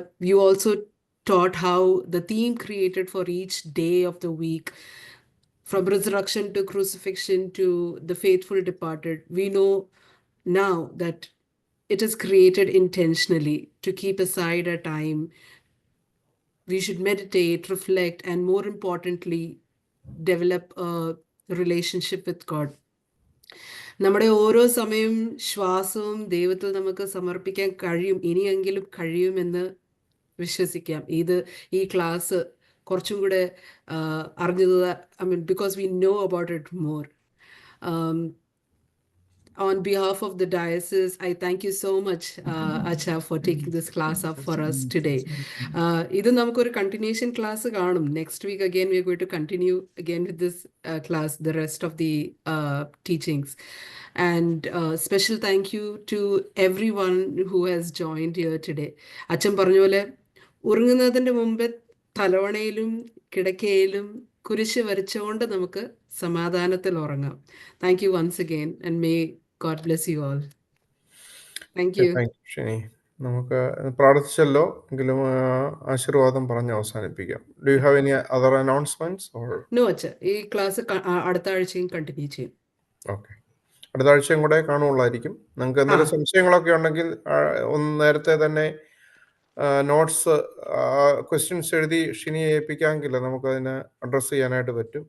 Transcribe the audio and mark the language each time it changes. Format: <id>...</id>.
<en>You also taught how the theme created for each day of the week, from resurrection to crucifixion to the faithful departed, we know now that it is created intentionally to keep aside a time. We should meditate, reflect, and more importantly, develop a relationship with God.</en> <ml>നമ്മുടെ ഓരോ സമയം ശ്വാസവും ദൈവത്തിൽ നമുക്ക് സമർപ്പിക്കാൻ കഴിയും, ഇനിയെങ്കിലും കഴിയുമെന്ന് വിശ്വസിക്കാം. ഈ ക്ലാസ് കുറച്ചും കൂടെ അറിഞ്ഞത്,</ml> <en>Because we know about it more. on behalf of the diocese, I thank you so much, Acha, for taking this class up for us today.</en> <ml>ഇത് നമുക്കൊരു continuation class കാണും.</ml> <en>Next week again we are going to continue again with this class, the rest of the teachings. And special thank you to everyone who has joined here today.</en> <ml>അച്ഛൻ പറഞ്ഞ പോലെ ഉറങ്ങുന്നതിന്റെ മുമ്പേ തലവണയിലും കിടക്കയിലും കുരിശ് വരച്ചുകൊണ്ട് നമുക്ക് സമാധാനത്തിൽ ഉറങ്ങാം.</ml> <en>Thank you once again and may God bless you all. Thank you. Thank you Shini.</en> <ml>നമുക്ക് പ്രാർത്ഥിച്ചല്ലോ എങ്കിലും ആശീർവാദം പറഞ്ഞ് അവസാനിപ്പിക്കാം.</ml> <en>Do you have any other announcements or?</en> <ml>No, അച്ഛ, ഈ ക്ലാസ് അടുത്ത ആഴ്ചയും കണ്ടിന്യൂ ചെയ്യും. ഓക്കെ, അടുത്ത ആഴ്ചയും കൂടെ കാണുള്ളായിരിക്കും. നിങ്ങൾക്ക് എന്തെങ്കിലും സംശയങ്ങളൊക്കെ ഉണ്ടെങ്കിൽ ഒന്ന് നേരത്തെ തന്നെ നോട്ട്സ് ക്വസ്റ്റ്യൻസ് എഴുതി ഷിനിയെ ഏൽപ്പിക്കാമെങ്കിൽ നമുക്കതിനെ അഡ്രസ്സ് ചെയ്യാനായിട്ട് പറ്റും.</ml>